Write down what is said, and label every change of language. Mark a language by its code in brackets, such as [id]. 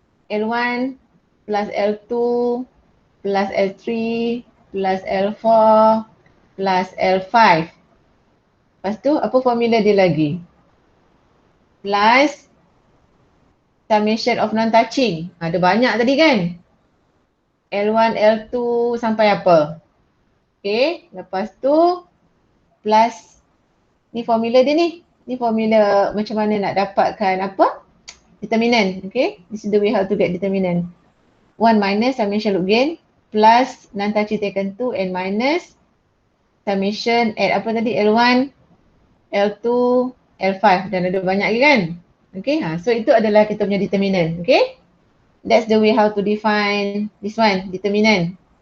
[en] L1 plus L2 plus L3 plus L4 plus L5. [ms] Lepas tu apa formula dia lagi? [en] Plus summation of non-touching. [ms] Ada banyak tadi kan? L1, L2 sampai apa? Okay, lepas tu plus ni formula dia ni. Ni formula macam mana nak dapatkan apa? Determinant. [en] Okay, this is the way how to get determinant. 1 minus summation loop gain plus non-touching taken 2 and minus summation at [ms] apa tadi? L1, L2, L5 dan ada banyak lagi kan? Okay, so itu adalah kita punya determinant. [en] Okay, that's the way how to define this one, determinant.